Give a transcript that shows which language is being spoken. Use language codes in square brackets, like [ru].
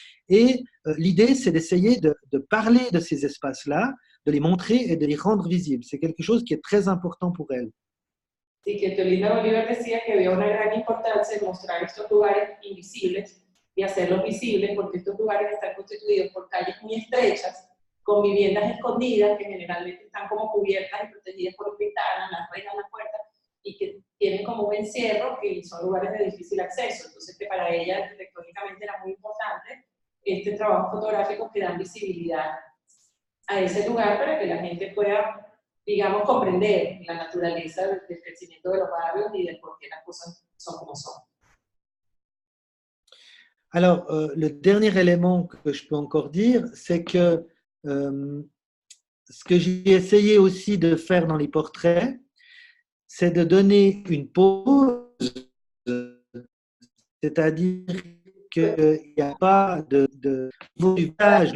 [fr] Et l'idée, c'est d'essayer de parler de ces espaces-là, de les montrer et de les rendre visibles. C'est quelque chose qui est très important pour elle. [es] Sí, que Teolinda Bolívar decía que había una gran importancia en mostrar estos lugares invisibles y hacerlos visibles, porque estos lugares están constituidos por calles muy estrechas, con viviendas escondidas que generalmente están como cubiertas y protegidas por ventanas, las rejas, las puertas, y que tienen como un encierro que son lugares de difícil acceso. Entonces, que para ella arquitectónicamente era muy importante este trabajo fotográfico que dan visibilidad a ese lugar para que la gente pueda, digamos, comprender la naturaleza del crecimiento de los barrios y de por qué las cosas son como son. [fr] Alors, le dernier élément que je peux encore dire, c'est que ce que j'ai essayé aussi de faire dans les portraits, c'est de donner une pause, c'est-à-dire qu'il n'y a pas de visage.